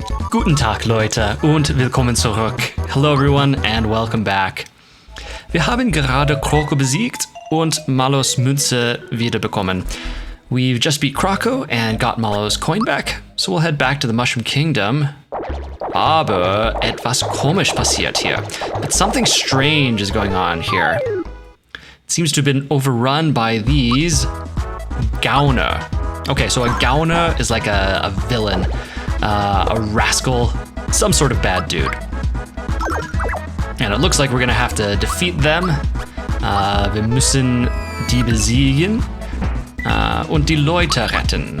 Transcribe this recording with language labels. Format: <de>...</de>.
<de>Guten Tag, Leute, und willkommen zurück.</de> <en>Hello everyone and welcome back.</en> <de>Wir haben gerade Kroko besiegt und Malos Münze wiederbekommen.</de> <en>We've just beat Kroko and got Malos coin back, so we'll head back to the Mushroom Kingdom.</en> <de>Aber etwas komisch passiert hier.</de> <en>But something strange is going on here. It seems to have been overrun by these Gauner. Okay, so a Gauner is like a villain, a rascal, some sort of bad dude. And it looks like we're gonna have to defeat them.</en> <de>Wir müssen die besiegen und die Leute retten.</de>